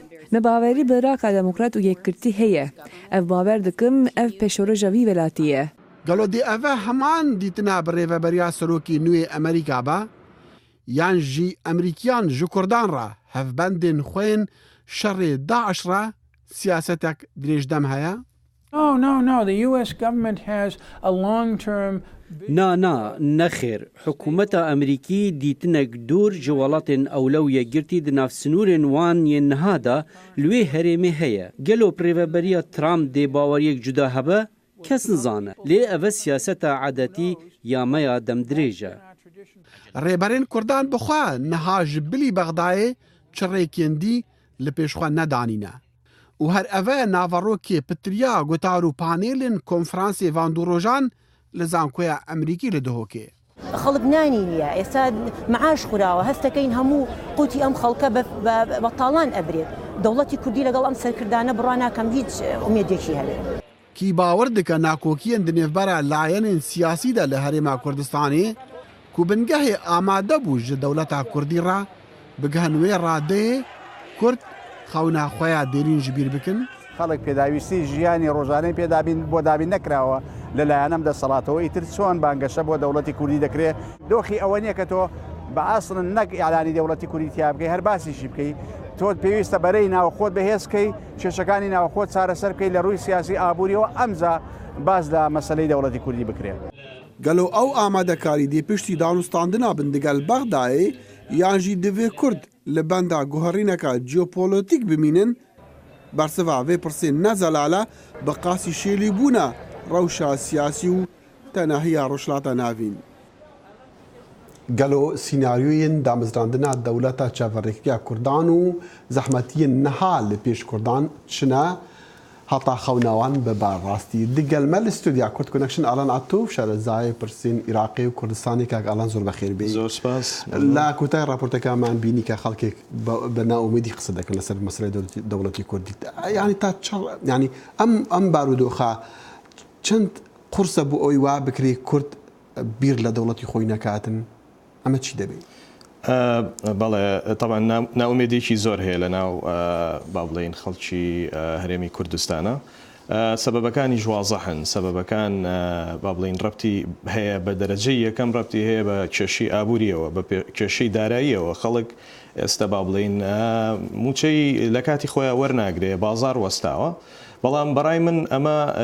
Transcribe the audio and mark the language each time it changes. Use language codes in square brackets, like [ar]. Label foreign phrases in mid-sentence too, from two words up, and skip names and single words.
[ku] Me bawerî bi Iraka demokrat û yekgirtî heye. Ev bawer dikim ev pêşoroja vî welatî ye. Gelo dê ev heman dîtina bi rêveberiya serokê nû yê Amerîka be yan jî Emerîkiyan ji Kurdan re hevbendên xwe yên şerê Daeş re siyasetek dirêjdem heye? [en] No, the US government has a long-term [ku] نا نەخێر حکوومەتە ئەمریکی دیتنێک دوور ji welatên ewle û yekgirtî di nav sinûrên wan yên niha de li wê herêmê heye. Gelo rêveberiya Trump dê baweriyek cuda hebe kes nizane. Lê ev e siyaseta edetî ya meya demdirêj e. Rêberên Kurdan bixwe niha ji bilî Bexdayê çirêkên dî li pêşxwe nedanîne. û her ev e naverokê pitiriya gutar û panêlên konferansê van du rojan li zankoya Emerîkî li dihokê. [ckb] خەڵک نانینە ئێستا معاش خوراوە هەستەکەین هەموو قوتی ئەم خەڵکە بەتاڵان ئەبرێت دەوڵەتی کوردی لەگەڵ ئەم سەرکردانە بڕواناکەم هیچ ئومێدێکی هەبێ. [ku] کی باوەڕ دکە ناکۆکیên di nêvbera layenên siyasî de li Herêma Kurdistanê ku bingehê amade bû ji dewleta Kurdî re bigihin wê radeyê Kurd xewna xwe ya derîn ji bîr bikin. [ckb] خەڵک پێداویستی ژیانی ڕۆژانەی پێدابین بۆ دابین نەکراوە لەلایەنەم دەسەڵاتەوە ئیتر چۆن بانگەشە بۆ دەوڵەتی کوردی دەکرێت دۆخی ئەوە نییە کە تۆ بە ئاسڵن نەک ئیعلانی دەوڵەتی کوردی تیا بکەی هەر باسیشی بکەی تۆ پێویستە بەرەی ناوخۆت بەهێزکەی کێشەکانی ناوخۆت چارەسەر بکەی لە ڕووی سیاسی ئابووریەوە ئەمجا باز لە مەسەلەی دەوڵەتی کوردی بکرێت. [ku] گەلو ئەو ئامادەکاری دێ پشتی دانوستاندنا بندگەل بەغدایê یان jî divê Kurd li benda guherîneka jeopolîtîk bimînin bersiva vê pirsê nezelale bi qasî şêlîbûna rewşa siyasî û tenahiya Rojhilata Navîn. Gelo sînaryoyên damezrandina dewleta çaverêkiya Kurdan û zehmetiyên niha li pêş Kurdan çine heta xewnawan bi barrastî. Digel me li Studya Kurd Connection Alan Atû şerezayê pirsên Iraqê û Kurdistanê kek Alan zor bexêr bê. Zor spas. [ckb] La kotay raporteka me bînî ke xelkek bi naumêdî qise dikin li ser meselê dewletî Kurdî. Yani ta yani em barûdoxa çend قورسە بوو ئەوی وا بکرێ کورد بیر لە دەوڵەتی خۆی نەکاتن ئەمە چی دەبێت؟ بەڵێ طبعا ناومێدێکی زۆر هەیە لە ناو با بڵێن خەڵکی هەرێمی کوردستانە. سەبەبەکانی ژوازەحن سەبەبەکان با بڵین ڕەبتی هەیە بە دەرەجەی یەکەم ڕەبتی هەیە بە کێشەی ئابووریەوە بە کێشەی داراییەوە خەڵک ئێستا با بڵین موچەی لە کاتی خۆیان وەرناگرێ بازار وەستاوە بەڵام بەڕای من ئەمە